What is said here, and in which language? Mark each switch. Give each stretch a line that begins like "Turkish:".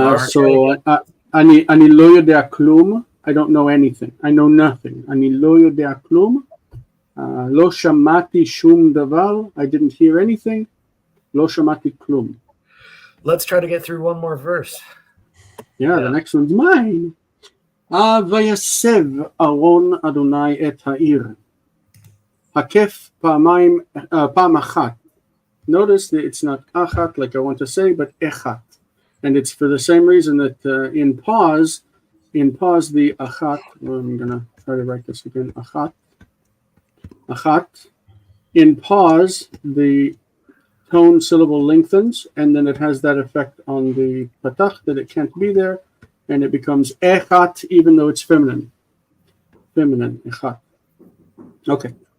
English: So
Hebrew: ani lo yodea klum.
English: I don't know anything. I know nothing.
Hebrew: Ani lo yodea klum. Lo shamati shum davar.
English: I didn't hear anything.
Hebrew: Lo shamati klum.
English: Let's try to get through one more verse. Yeah, the next one's mine.
Hebrew: ויסב אהרון אדוני את העיר. הקף פעם אחת.
English: Notice that it's not achat like I want to say, but echat. And it's for the same reason that in pause, the achat, well, I'm going to try to write this again, achat. In pause, the tone syllable lengthens, and then it has that effect on the patach that it can't be there, and it becomes echat, even though it's feminine. Feminine, echat. Okay.